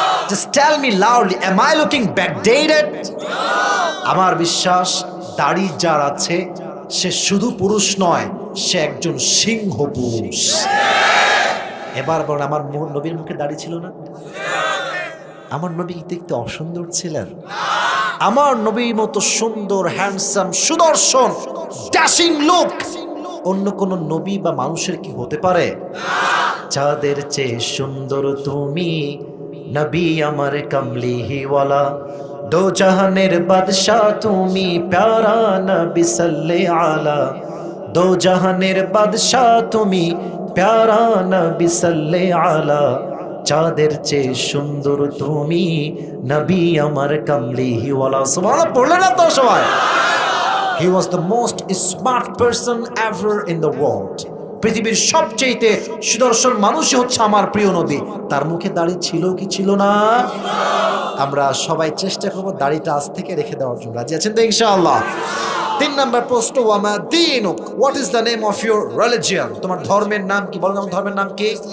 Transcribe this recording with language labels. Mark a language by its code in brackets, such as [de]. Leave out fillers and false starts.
[en] Just tell me loudly, am I looking backdated? [bn] আমার বিশ্বাস দাড়ি যার আছে সে শুধু পুরুষ নয়, সে একজন সিংহ পুরুষ। এবার বলেন, আমার নবীর মুখে দাড়ি ছিল না? আমার নবী কি দেখতে অসুন্দর ছিলেন? আমার নবীর মতো সুন্দর, হ্যান্ডসাম, সুদর্শন, ড্যাশিং লুক অন্য কোন নবী বা মানুষের কি হতে পারে? চাঁদের চেয়ে সুন্দর তুমি, নবী আমার কমলিহিওয়ালা, দো জাহানের বাদশাহ তুমি, প্যারা নবী সাল্লে আলা, দো জাহানের বাদশাহ তুমি, প্যারা নবী সাল্লে আলা, চাঁদের চেয়ে সুন্দর তুমি, নবী আমার কমলিহিওয়ালা। সুবহানাল্লাহ পড়লেন না তো সবাই? [en] He was the most smart person ever in the world. [bn] পৃথিবীর সবচেয়ে সুদর্শন মানুষই হচ্ছে আমার প্রিয় নবী। তার মুখে দাড়ি ছিল কি ছিল না? আমরা সবাই চেষ্টা করব দাড়িটা আজ থেকে রেখে দেওয়ার জন্য। রাজি আছেন তো ইনশাআল্লাহ? 3 নম্বর প্রশ্ন, [ar] ওয়ামা দীনুক, [en] What is the name of your religion? [bn] তোমার ধর্মের নাম কি? বলো, তোমার ধর্মের নাম কি?